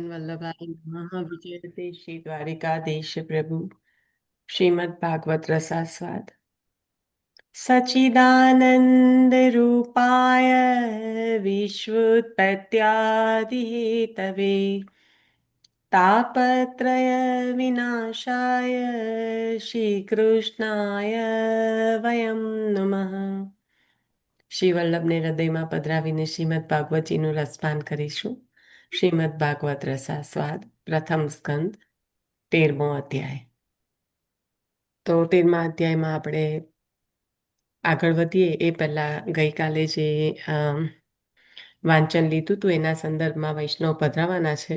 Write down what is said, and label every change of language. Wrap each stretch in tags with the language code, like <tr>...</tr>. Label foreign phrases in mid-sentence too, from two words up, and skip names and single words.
<sa>वल्लभाय नमः विजयते श्री द्वारिकाधीश प्रभु श्रीमद् भागवत रसास्वाद सच्चिदानंद रूपाय विश्वोत्पत्त्यादिहेतवे तापत्रय विनाशाय શ્રીકૃષ્ણાય વયમ નમઃ.</sa> <gu>શ્રી વલ્લભને હૃદયમાં પધરાવીને શ્રીમદ્ ભાગવતીનું રસપાન કરીશું. શ્રીમદ્ ભાગવત રસાસ્વાદ પ્રથમ સ્કંદ 13મો અધ્યાય. તો 13મા અધ્યાયમાં આપણે આગળ વધીએ એ પહેલા ગઈકાલે જે વાંચન લીધું હતું એના સંદર્ભમાં વૈષ્ણવ પધરાવાના છે.</gu>